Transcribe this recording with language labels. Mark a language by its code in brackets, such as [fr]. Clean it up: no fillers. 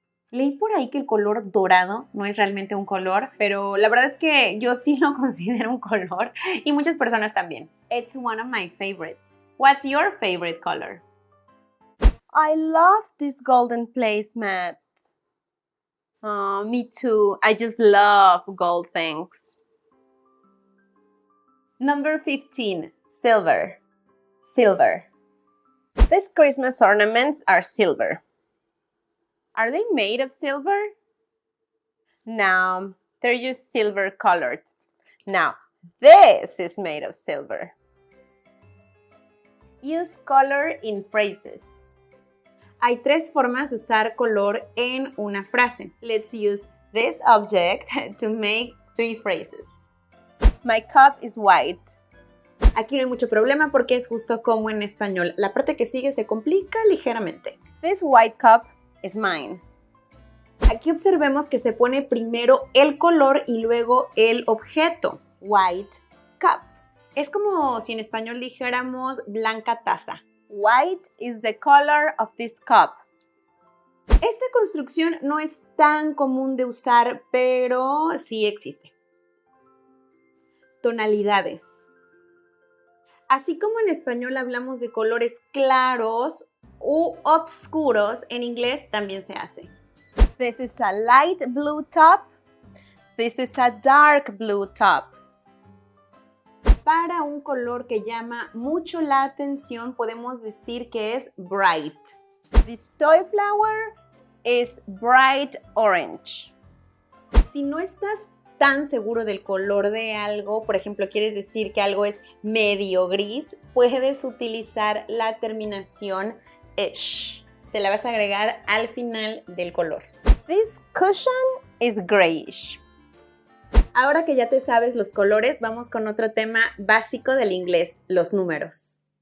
[es] Leí por ahí que el color dorado no es realmente un color, pero la verdad es que yo sí lo considero un color y muchas personas también. [en] It's one of my favorites. What's your favorite color? I love this golden placemat. Oh, me too. I just love gold things. Number 15, silver. Silver. These Christmas ornaments are silver. Are they made of silver? No, they're just silver colored. Now, this is made of silver. Use color in phrases. [es] Hay tres formas de usar color en una frase. [en] Let's use this object to make 3 phrases. My cup is white. [es] Aquí no hay mucho problema porque es justo como en español. La parte que sigue se complica ligeramente. [en] This white cup is mine. [es] Aquí observemos que se pone primero el color y luego el objeto. White cup. Es como si en español dijéramos blanca taza. [en] White is the color of this cup. [es] Esta construcción no es tan común de usar, pero sí existe. Tonalidades. Así como en español hablamos de colores claros u oscuros, en inglés también se hace. [en] This is a light blue top. This is a dark blue top. [es] Para un color que llama mucho la atención, podemos decir que es bright. [en] This toy flower is bright orange. [es] Si no estás tan seguro del color de algo, por ejemplo, quieres decir que algo es medio gris, puedes utilizar la terminación ish. Se la vas a agregar al final del color. [en] This cushion is grayish. [es] Ahora que ya te sabes los colores, vamos con otro tema básico del inglés, los números.